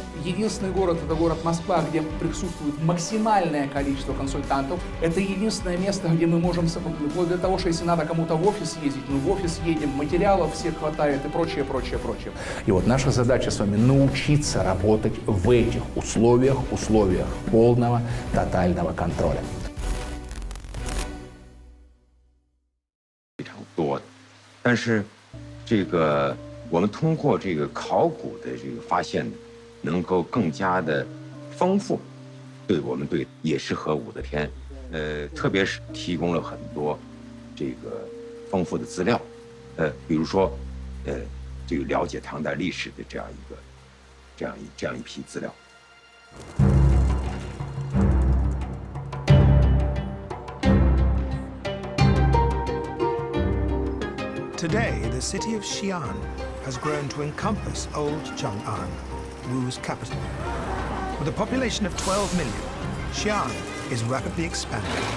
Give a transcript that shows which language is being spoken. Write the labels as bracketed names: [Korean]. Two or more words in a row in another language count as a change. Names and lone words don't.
[Russian] Единственный город – это город Москва, где присутствует максимальное количество консультантов. Это единственное место, где мы можем, вплоть до того, что если надо кому-то в офис ездить, мы в офис едем, материалов всех хватает и прочее. И вот наша задача с вами – научиться работать в этих условиях полного, тотального контроля. [Chinese] 非常多的，但是这个我们通过这个考古的这个发现，能够更加的丰富，对我们对野狮和武则天，特别是提供了很多这个丰富的资料，比如说，这个了解唐代历史的这样一批资料。 [English] Today, the city of Xi'an has grown to encompass old Chang'an, Wu's capital. With a population of 12 million, Xi'an is rapidly expanding.